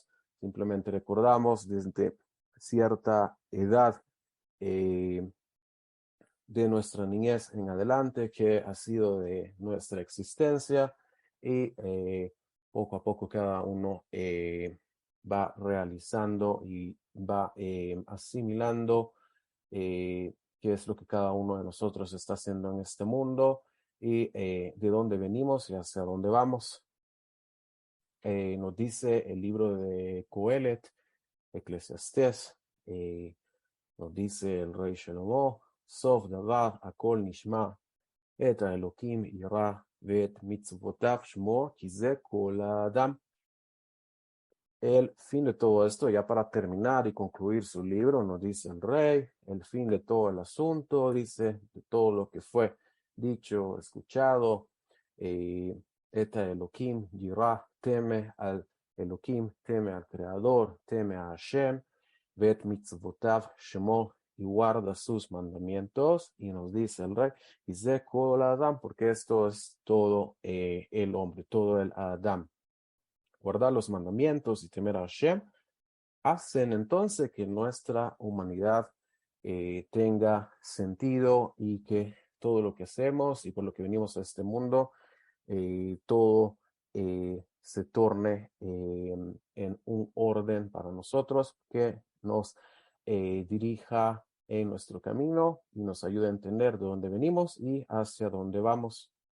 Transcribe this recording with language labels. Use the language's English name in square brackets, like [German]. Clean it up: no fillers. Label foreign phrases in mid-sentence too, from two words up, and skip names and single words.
[Spanish] Simplemente recordamos desde cierta edad de nuestra niñez en adelante que ha sido de nuestra existencia y poco a poco cada uno va realizando y va asimilando qué es lo que cada uno de nosotros está haciendo en este mundo y de dónde venimos y hacia dónde vamos. Nos dice el libro de Coelet, Eclesiastés, nos dice el rey Shlomo, [Hebrew] סוף דבר הכל נשמע את האלוקים ירא ואת מצוותיו שמור כי זה כל האדם. [Spanish] El fin de todo esto, ya para terminar y concluir su libro, nos dice el rey, el fin de todo el asunto, dice, de todo lo que fue dicho, escuchado, [Hebrew] את אלוקים ירא, [Spanish] teme al Elohim, teme al Creador, teme a Hashem, [Hebrew] ואת מצוותיו שמור, [Spanish] y guarda sus mandamientos, y nos dice el rey, y [Hebrew] זה כל אדם, [Spanish] porque esto es todo el hombre, todo el Adam. Guardar los mandamientos y temer a Hashem hacen entonces que nuestra humanidad tenga sentido y que todo lo que hacemos y por lo que venimos a este mundo, todo se torne en un orden para nosotros que nos dirija en nuestro camino y nos ayude a entender de dónde venimos y hacia dónde vamos.